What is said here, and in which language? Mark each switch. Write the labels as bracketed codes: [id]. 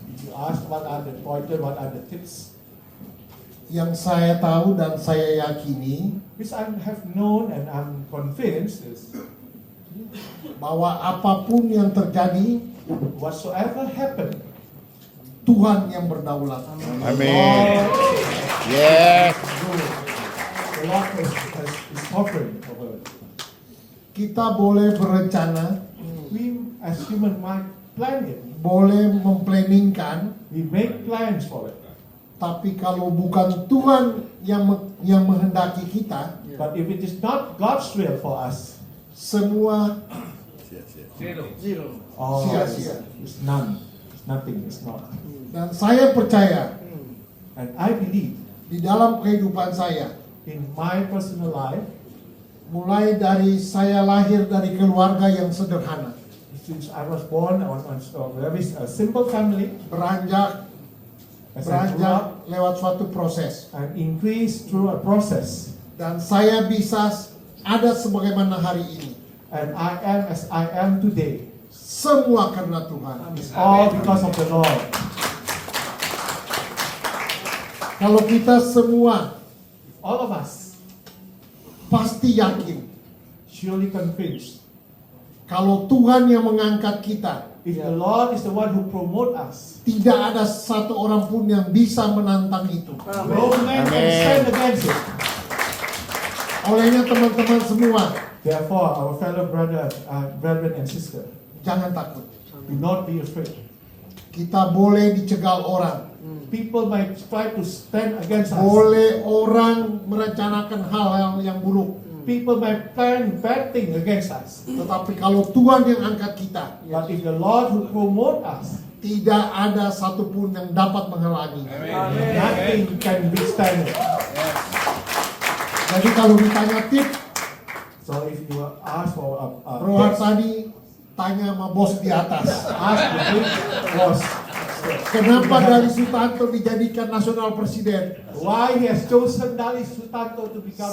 [en] You ask what are the pointers, what are the tips, [id] yang saya tahu dan saya yakini [en] which I have known and I'm convinced is [id] bahwa apapun yang terjadi, [en] whatsoever happened, [id] Tuhan yang berdaulat. Amen. [en] Yes. The Lord is sovereign over it. [id] Kita boleh berencana, [en] We as human mind plan it. [id] boleh memplanningkan, [en] We make plans for it. [id] tapi kalau bukan Tuhan yang menghendaki kita, [en] But if it is not God's will for us, [id] semua oh, sia-sia. [en] it's none. It's nothing. It's not. [id] Dan saya percaya [en] And I believe [id] di dalam kehidupan saya, [en] in my personal life, [id] mulai dari saya lahir dari keluarga yang sederhana, [en] since I was born on a very simple family, [id] beranjak [en] as I grew up [id] lewat suatu proses, [en] and increased through a process, [id] dan saya bisa ada sebagaimana hari ini [en] and I am as I am today. [id] Semua karena Tuhan. [en] It's all because of the Lord. [id] Kalau kita semua [en] All of us [id] pasti yakin [en] surely convinced, [id] kalau Tuhan yang mengangkat kita, [en] if the Lord is the one who promote us, [id] tidak ada satu orang pun yang bisa menantang itu. [en] no man can stand against it. [id] Olehnya teman-teman semua, [en] Therefore, our fellow brethren and sister, [id] jangan takut. [en] do not be afraid. [id] Kita boleh dicegal orang. [en] People might try to stand against us. [id] Boleh orang merencanakan hal-hal yang buruk. [en] People might plan bad things against us. [id] Tetapi kalau Tuhan yang angkat kita, [en] But if the Lord who promote us, [id] tidak ada satupun yang dapat menghalangi. [en] nothing can withstand it. [id] Jadi kalau ditanya tip, [en] So if you ask for a Rohar tips, [id] tadi tanya sama bos di atas. [en] ask the big boss, [id] Kenapa dari Sutanto dijadikan nasional presiden? [en] why he has chosen Dali Sutanto to become